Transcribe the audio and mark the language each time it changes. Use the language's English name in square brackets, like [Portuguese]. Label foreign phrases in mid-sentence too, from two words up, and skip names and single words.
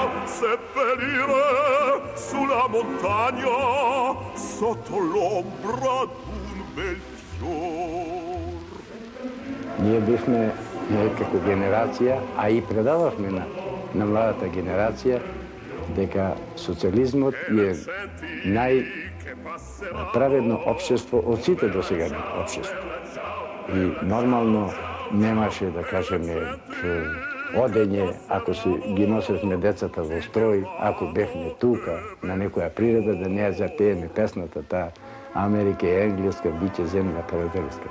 [Italian] Seppellire sulla montagna, sotto l'ombra d'un bel fior. [Macedonian] Ние бевме како генерација, а и предававме на младата генерација дека социализмот е најправедно општество од сите досегани општества. И нормално немаше, да кажеме, одење, ако ги носевме децата во строј, ако бевме тука на некоја природа, да не ја запееме песната таа Америка е енглеска, биќе земја пrijateljska.